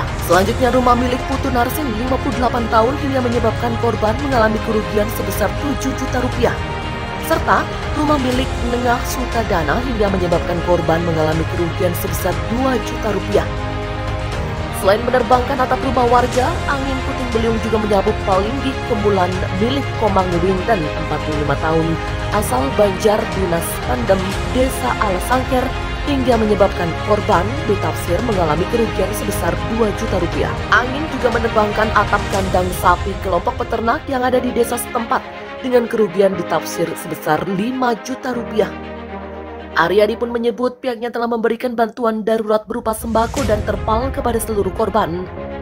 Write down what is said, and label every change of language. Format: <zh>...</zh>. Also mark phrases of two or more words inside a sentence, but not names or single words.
<id>Selanjutnya rumah milik Putu Narsin 58 tahun hingga menyebabkan korban mengalami kerugian sebesar 7 juta rupiah. Serta rumah milik Nengah Sutadana hingga menyebabkan korban mengalami kerugian sebesar 2 juta rupiah. Selain menerbangkan atap rumah warga, angin puting beliung juga menyapu palinggih kemulan milik Komang Winten 45 tahun asal Banjar Dinas Pandem, Desa Alasangker, hingga menyebabkan korban ditafsir mengalami kerugian sebesar 2 juta rupiah. Angin juga menerbangkan atap kandang sapi kelompok peternak yang ada di desa setempat dengan kerugian ditafsir sebesar 5 juta rupiah. Aryadi pun menyebut pihaknya telah memberikan bantuan darurat berupa sembako dan terpal kepada seluruh korban.</id>